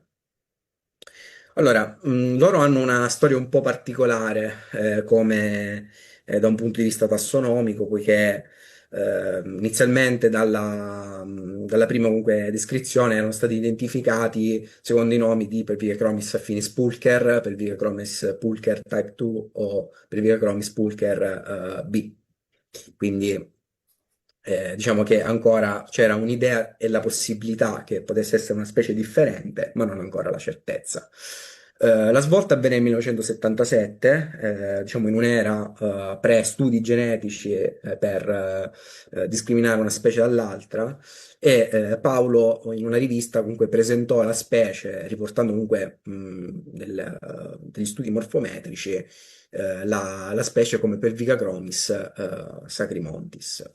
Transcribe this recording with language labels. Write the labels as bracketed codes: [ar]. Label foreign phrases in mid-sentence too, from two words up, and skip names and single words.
[it] Allora, loro hanno una storia un po' particolare, come da un punto di vista tassonomico, poiché inizialmente dalla prima comunque descrizione erano stati identificati secondo i nomi di Pelvichromis affinis pulcher, Pelvichromis pulcher type 2 o Pelvichromis pulcher B. Quindi diciamo che ancora c'era un'idea e la possibilità che potesse essere una specie differente, ma non ancora la certezza. La svolta avvenne nel 1977, diciamo in un'era pre-studi genetici per discriminare una specie dall'altra, e Paolo in una rivista comunque presentò la specie, riportando comunque degli studi morfometrici la specie come Pelvica chromis sacrimontis.